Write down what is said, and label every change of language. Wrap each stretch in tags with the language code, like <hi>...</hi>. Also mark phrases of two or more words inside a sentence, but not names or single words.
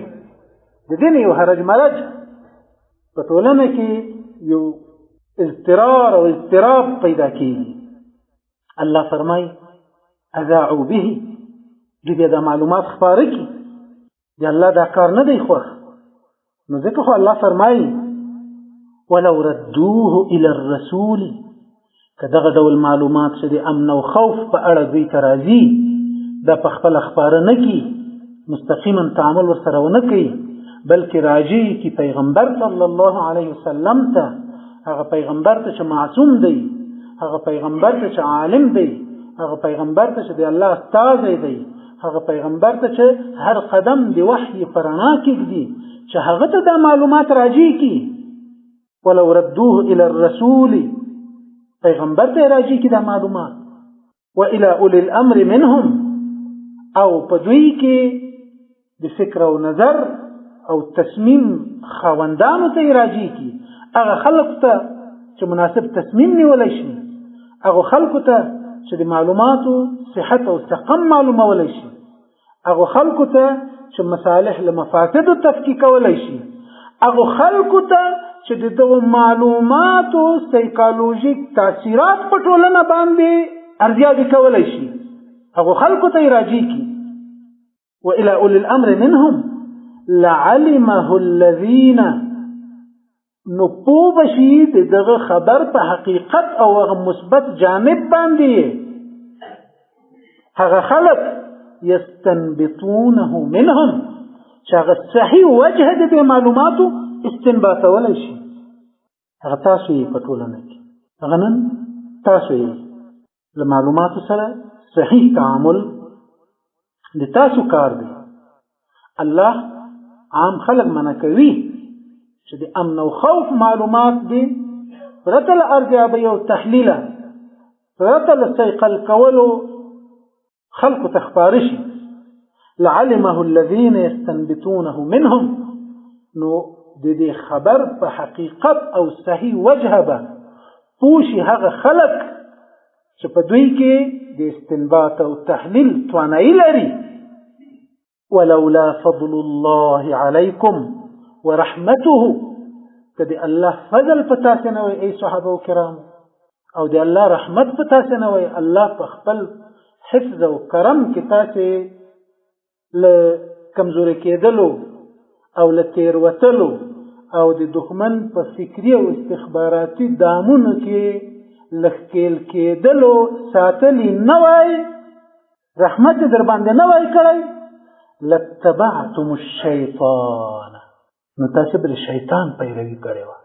<ps>د دې نه یو هرج مرج په ټولنه کې یو اضطرار او اضطراب پیدا کېږي. الله فرمایي:</ps> <ar>اذاعوا به،</ar> <ps>دوی بیا دا معلومات خپاره کړي. د الله دا کار نه دی خوښ. نو ځکه خو الله فرمایي:</ps> <ar>ولو ردوه الى الرسول،</ar> <ps>که دغه ډول معلومات چې د امن او خوف په اړه دوی ته راځي، دا په خپله خپاره نه کړي، مستقیما تعامل ورسره ونه کوي، بلکې راجع کړي پیغمبر</ps> <ar>صلی الله علیه وسلم</ar> <ps>ته هغه پیغمبر ته چې معصوم دی، هغه پیغمبر ته چې عالم دی، هغه پیغمبر ته چې د الله استاد دی، هغه پیغمبر ته چې هر قدم د وحی پرانا کېږي چې هغه ته دا معلومات راځي کی</ps> <ar>ولو ردوه الى الرسول</ar> <ps>پیغمبر ته راځي کی دا معلومات</ps> <ar>والى اولي الامر منهم</ar> <ps>او په دوی کې د فکر او نظر او تصمیم خاوندانو ته راځي کی هغه خلق ته چې مناسب تصمیم نیولای شي، هغه خلق ته چې د معلوماتو صحت او سقم معلومولای شي، هغه خلق ته چې مصالح له مفاسد تفکیک کولای شي، هغه خلق ته چې د معلوماتو سایکولوژیک تاثیرات په ټولنه باندې ارزیابي کولای شي، هغه خلق ته راځي کی</ps> <ar>والى اولي الامر منهم لعلمه الذين</ar> <ps>نپوب شي دغه خبر په حقیقت او مثبت جانب باندې هغه خلق</ps> <ar>يستنبطونه منهم</ar> <ps>چې هغه صحیح وجه د معلوماتو استنباط ولای شي. هغه تاسو یې په ټولنه کې هغه نن تاسو یې له معلوماتو سره صحیح تعامل د تاسو کار دی. الله عام خلق منع کوي چې د امن او خوف معلومات دي پرته له ارزیابۍ او تحلیله پرته له صیقل کولو خلق تخبار شي.</ps> <ar>لعلمه الذين يستنبطونه منهم</ar> <ps>نو د دې خبر په حقیقت او صحیح وجه به پوشي هغه خلق چې په دوی کې د استنباط او تحلیل توانایي لري.</ps> <ar>ولولا فضل الله عليكم ورحمته</ar> <ps>کدی الله فضل پتا سنوي ای صحابه کرام او دی الله رحمت پتا سنوي الله په خپل حفظ او کرم کې تاسو ل کمزوري کېدلو او ل تیروتلو او د دښمن په فکری او استخباراتي دامونو کې لخکېل کېدلو ساتلی نه وای رحمت در باندې نه وای کړی</ps> <ar>لتبعتم الشیطان</ar> <ps>نو تاسو بل شیطان پیروي کړی و.</ps>